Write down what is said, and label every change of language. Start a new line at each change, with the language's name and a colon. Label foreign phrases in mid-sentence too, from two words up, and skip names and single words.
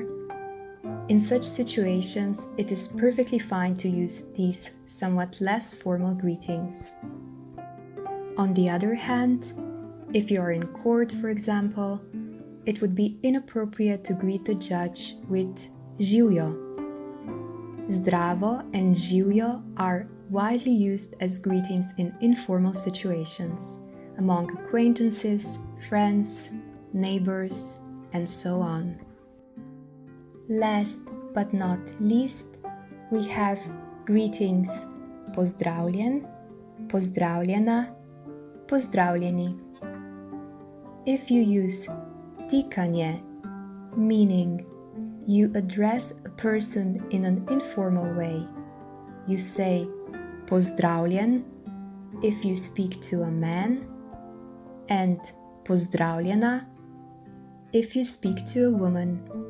English: In such situations, it is perfectly fine to use these somewhat less formal greetings. On the other hand, if you are in court, for example, it would be inappropriate to greet the judge with živjo. Zdravo and živjo are widely used as greetings in informal situations, among acquaintances, friends, neighbors, and so on. Last but not least, we have greetings
Slovenian: pozdravljen, pozdravljena, pozdravljeni.
English: If you use tikanje, meaning you address a person in an informal way, you say pozdravljen if you speak to a man, and pozdravljena if you speak to a woman.